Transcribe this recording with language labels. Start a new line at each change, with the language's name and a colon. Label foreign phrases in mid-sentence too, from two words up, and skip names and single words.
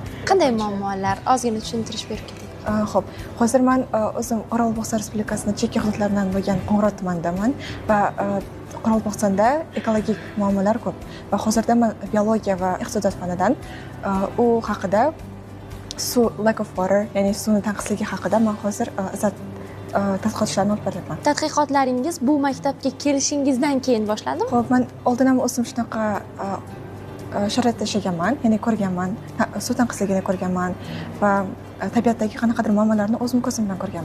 Uzbek: Qanday muammolar? Ozgina tushuntirish berib keting. Xo'p, hozir men o'zim Qoraqalpog'iston Respublikasining chekka hududlaridan bo'lgan Qo'ng'irot tumanidaman va Qoraqalpog'istonda ekologik muammolar ko'p. Va hozirda men biologiya va iqtisodiyot fanidan u haqida
English: lack of water,
Uzbek: ya'ni suvning tanqisligi haqida men hozir tadqiqot ishlarini olib boryapman. Tadqiqotlaringiz bu maktabga kelishingizdan keyin boshlandimi? Xo'p, men oldin ham o'zim shunaqa sharoitda yashaganman, ya'ni ko'rganman, suv tanqisligini ko'rganman va tabiatdagi qanaqadir muammolarni o'zim ko'zim bilan ko'rganman.